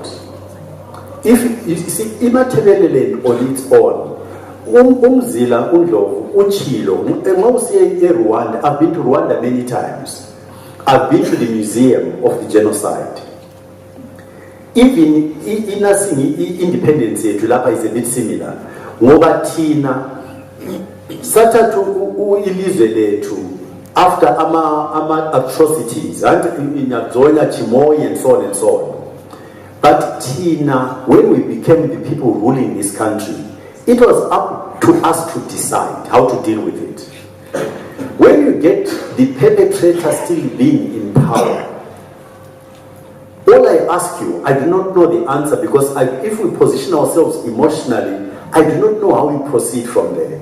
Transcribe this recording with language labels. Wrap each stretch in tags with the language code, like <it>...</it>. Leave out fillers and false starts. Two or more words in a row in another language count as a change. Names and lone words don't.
<en>If you see, Mthwakazi on its own, Mzila-Ndlovu, Uchilo, Rwanda, I've been to Rwanda many times. I've been to the Museum of the Genocide. Even in independence is a bit similar.</en> <nd>Ngoba thina sathathu ilizwe lethu after ama atrocities and inyazola Moyo</nd> <en>and so on and so on. But thina, when we became the people ruling this country, it was up to us to decide how to deal with it. When you get the perpetrator still being in power, all I ask you, I do not know the answer because if we position ourselves emotionally, I do not know how we proceed from there.</en>